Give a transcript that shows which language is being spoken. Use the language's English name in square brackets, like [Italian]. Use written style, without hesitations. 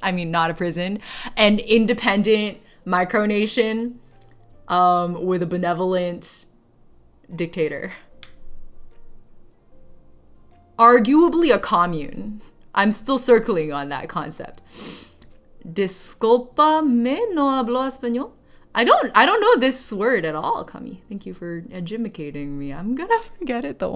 [English] I mean, not a prison, an independent micronation with a benevolent dictator. Arguably a commune. I'm still circling on that concept. [Spanish] Disculpame, no hablo español. [English] I don't know this word at all, Kami. Thank you for edumacating me. I'm gonna forget it though.